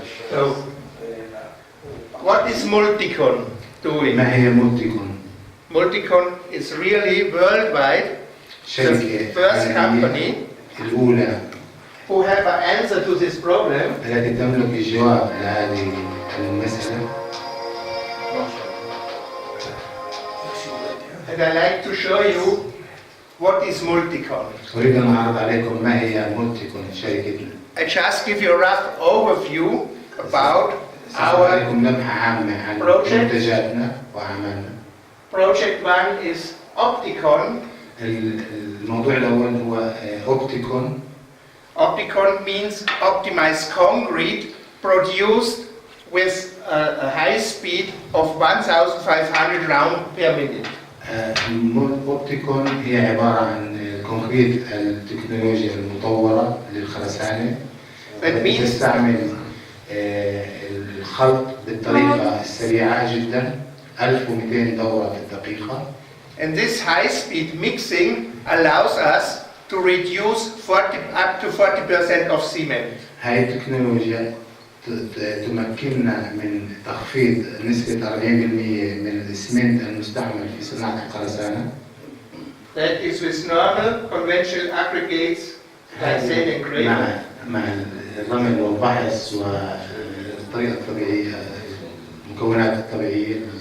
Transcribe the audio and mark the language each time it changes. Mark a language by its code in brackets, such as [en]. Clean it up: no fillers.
[en] So, what is Multicon doing? [ar] ما هي ملتيكون؟ [en] Multicon is really worldwide the [ar] شركة [en] first company [ar] الأولى [en] who have an answer to this problem. [ar] التي تملك الجواب لهذه المسألة. [en] And I like to show you what is Multicon. [ar] أريد أن أعرض عليكم ما هي ملتيكون شركتنا. [en] I just give you a rough overview about our [ar] سأعطيكم لمحة عامة عن [en] project. [ar] منتجاتنا وأعمالنا. [en] project. One is Opticon. [ar] الموضوع الأول هو أوبتيكون. [en] Opticon means optimized concrete produced with a high speed of 1,500 rounds per minute. [ar] أوبتيكون هي عبارة عن كونكريت التكنولوجيا المطورة للخرسانة. تستعمل الخلط بالطريقة السريعة جدا 1200 دورة في الدقيقة. [en] And this high-speed mixing allows us to reduce up to 40% of cement. [ar] هاي التكنولوجيا تمكننا من تخفيض نسبة 40% من الإسمنت المستعمل في صناعة الخرسانة. [en] That is with normal conventional aggregates like sand and gravel. [ar] مع الرمل والبحث والطريقة الطبيعية المكونات الطبيعية.